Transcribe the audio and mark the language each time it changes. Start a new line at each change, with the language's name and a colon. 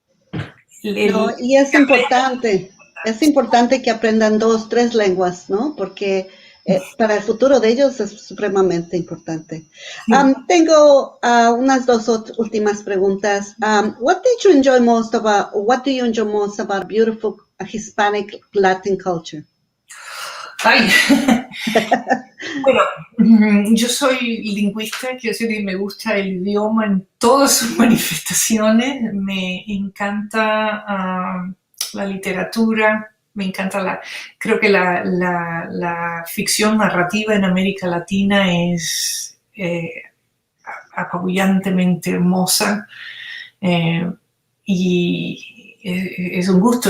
Spanish: No, y es importante que aprendan 2, 3 lenguas, ¿no? Porque para el futuro de ellos es supremamente importante. Sí. Tengo unas 2 últimas preguntas.
English: What do you enjoy most about beautiful Hispanic-Latin culture? Ay.
Spanish: Bueno, yo soy lingüista, quiero decir que me gusta el idioma en todas sus manifestaciones. Me encanta la literatura. Me encanta creo que la ficción narrativa en América Latina es apabullantemente hermosa y es un gusto.